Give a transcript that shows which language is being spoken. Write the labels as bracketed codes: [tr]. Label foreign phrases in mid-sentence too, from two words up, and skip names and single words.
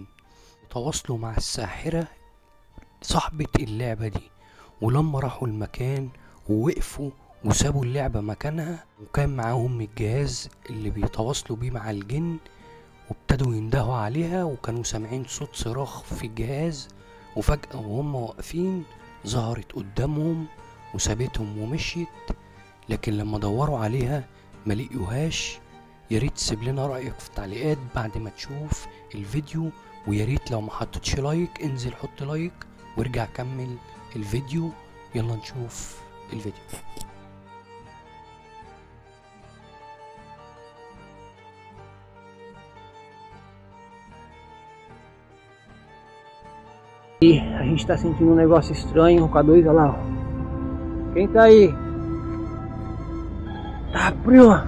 [ar] تواصلوا مع الساحرة صاحبة اللعبة دي، ولما راحوا المكان ووقفوا وسابوا اللعبة مكانها وكان معاهم الجهاز اللي بيتواصلوا بيه مع الجن، وابتدوا يندهوا عليها وكانوا سامعين صوت صراخ في الجهاز، وفجأة وهم واقفين ظهرت قدامهم وسابتهم ومشيت. لكن لما دوروا عليها ما لقيوهاش. يا ريت تسيب لنا رأيك في التعليقات بعد ما تشوف الفيديو، ويا ريت لو ما حطيتش لايك انزل حط لايك وارجع كمل الفيديو. يلا نشوف الفيديو. [pt] E a gente tá sentindo um negócio estranho com a 2, olha lá, ó. Quem tá aí? Tá frio, ó.